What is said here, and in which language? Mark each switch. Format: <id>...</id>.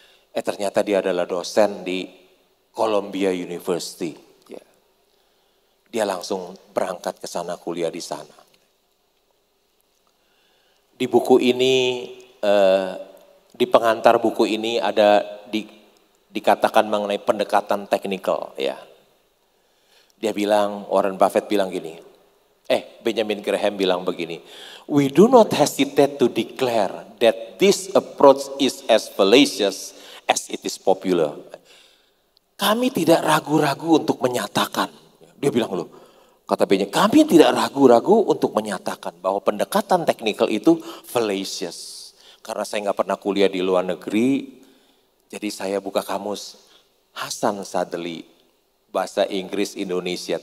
<id>Ternyata dia adalah dosen di Columbia University. Dia langsung berangkat ke sana, kuliah di sana. Di buku ini, di pengantar buku ini ada dikatakan mengenai pendekatan teknikal ya. Dia bilang, Warren Buffett bilang gini, Benjamin Graham bilang begini,</id> <en>we do not hesitate to declare that this approach is as fallacious as it is popular.</en> <id>Kami tidak ragu-ragu untuk menyatakan, dia bilang loh, kata Benjamin, kami tidak ragu-ragu untuk menyatakan bahwa pendekatan teknikal itu fallacious. Karena saya nggak pernah kuliah di luar negeri, jadi saya buka kamus Hasan Sadli, bahasa Inggris Indonesia.</id>